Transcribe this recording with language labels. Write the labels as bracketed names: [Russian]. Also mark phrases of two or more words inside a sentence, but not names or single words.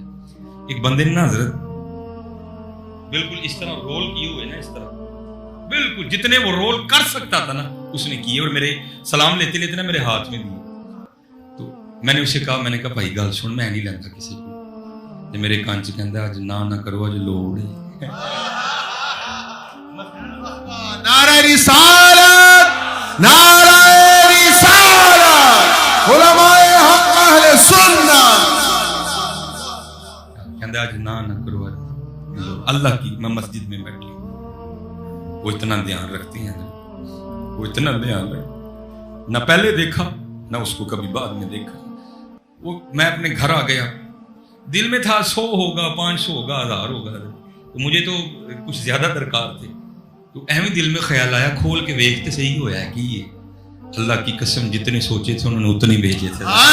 [Urdu] ایک بندے نے نا حضرت بالکل اس طرح رول کیے ہوئے نا اس طرح بالکل جتنے وہ رول کر سکتا تھا نا اس نے کیے اور میرے سلام لیتے لیتے نا میرے ہاتھ میں دیے. تو میں نے اسے کہا [Punjabi] بھائی گل سن میں نہیں لینا کسی کو تے میرے کان چ کہندا اج نہ کرو اج لوڑ ہے [Urdu] نعرہ رسالت نعرہ رسالت علماء حق اہل سنت [Punjabi] کہندا اج نہ کرو اج [Urdu] اللہ کی میں مسجد میں بیٹھی وہ اتنا دھیان رکھتے ہیں وہ اتنا دھیان رکھتے نہ پہلے دیکھا نہ اس کو کبھی بعد میں دیکھا وہ میں اپنے گھر آ گیا دل میں تھا 100 ہوگا 500 ہوگا 1000 ہوگا تو مجھے تو کچھ زیادہ درکار تھے تو اہم دل میں خیال آیا کھول کے دیکھتے صحیح ہوا ہے کہ یہ اللہ کی قسم جتنے سوچے تھے انہوں نے اتنے بھیجے تھے